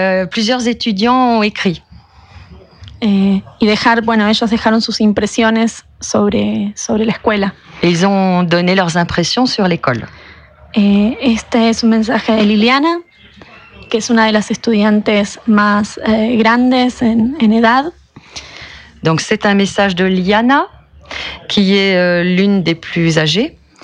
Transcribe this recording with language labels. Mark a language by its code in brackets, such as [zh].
[fr] plusieurs étudiants ont écrit. [es] Y dejar, bueno, ellos dejaron sus impresiones sobre la escuela. [fr] Ils ont donné leurs impressions sur l'école. [es] Este es un mensaje de Liliana, que es una de las estudiantes más grandes en edad. [fr] Donc c'est un message de Liliana, qui est l'une des plus âgées.